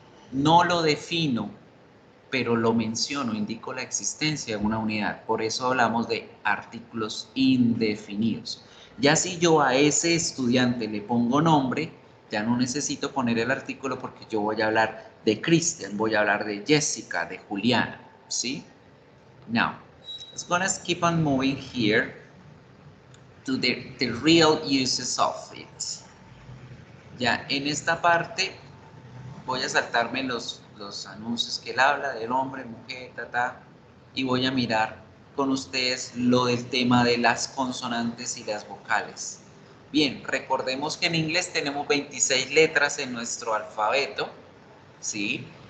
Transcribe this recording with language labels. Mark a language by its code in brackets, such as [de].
[es] No lo defino, pero lo menciono, indico la existencia de una unidad. Por eso hablamos de artículos indefinidos. Ya si yo a ese estudiante le pongo nombre, ya no necesito poner el artículo porque yo voy a hablar de Cristian, voy a hablar de Jessica, de Juliana, ¿sí? [en] Now, let's gonna keep on moving here to the real uses of it. [es] Ya en esta parte voy a saltarme los anuncios que él habla del hombre, mujer, y voy a mirar con ustedes lo del tema de las consonantes y las vocales. Bien, recordemos que en inglés tenemos 26 letras en nuestro alfabeto, ¿sí?